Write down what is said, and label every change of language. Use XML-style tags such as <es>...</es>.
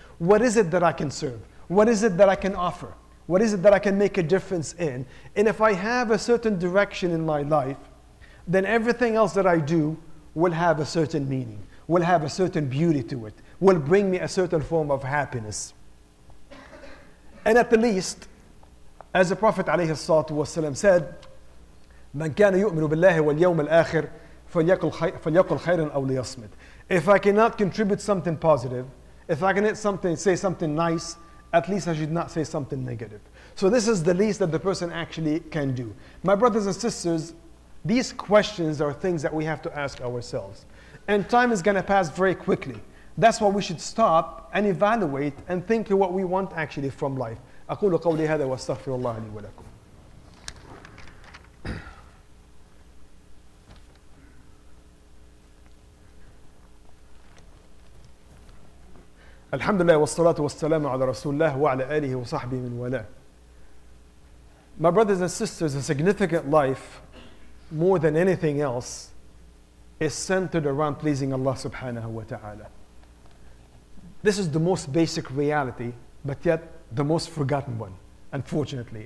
<en>What is it that I can serve? What is it that I can offer? What is it that I can make a difference in? And if I have a certain direction in my life, then everything else that I do will have a certain meaning, will have a certain beauty to it, will bring me a certain form of happiness. And at the least, as the Prophet ﷺ said,</en> <ar>من كان يؤمن بالله واليوم الآخر فليقل خيرا أو ليصمت.</ar> <en>If I cannot contribute something positive, if I can say something nice, at least I should not say something negative. So this is the least that the person actually can do. My brothers and sisters, these questions are things that we have to ask ourselves. And time is going to pass very quickly. That's why we should stop and evaluate and think of what we want actually from life.</en> <ar>أقول قولي هذا وأستغفر الله لي ولكم. الحمد لله والصلاة والسلام على رسول الله وعلى آله وصحبه من والاه.</ar> <en>My brothers and sisters, a significant life, more than anything else, is centered around pleasing Allah subhanahu wa ta'ala. This is the most basic reality, but yet the most forgotten one, unfortunately.</en>